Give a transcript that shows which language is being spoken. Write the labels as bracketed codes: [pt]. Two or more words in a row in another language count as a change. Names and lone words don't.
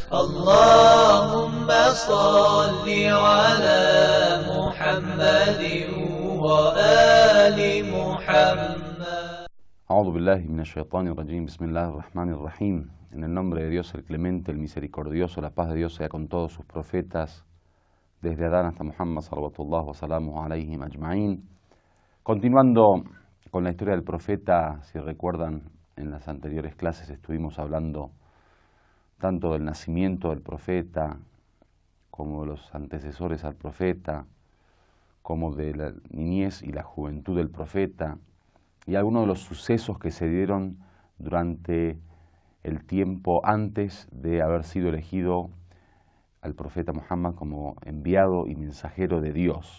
[ar] اللهم صل على محمد وآل محمد. أعوذ بالله من الشيطان الرجيم. بسم الله الرحمن الرحيم. [es] En el nombre de Dios, el clemente, el misericordioso, la paz de Dios sea con todos sus profetas, desde Adán hasta Muhammad, [ar] صلوات الله وسلامه عليهم أجمعين. [es] Continuando con la historia del profeta, si recuerdan, en las anteriores clases estuvimos hablando tanto del nacimiento del profeta, como de los antecesores al profeta, como de la niñez y la juventud del profeta, y algunos de los sucesos que se dieron durante el tiempo antes de haber sido elegido al profeta Muhammad como enviado y mensajero de Dios.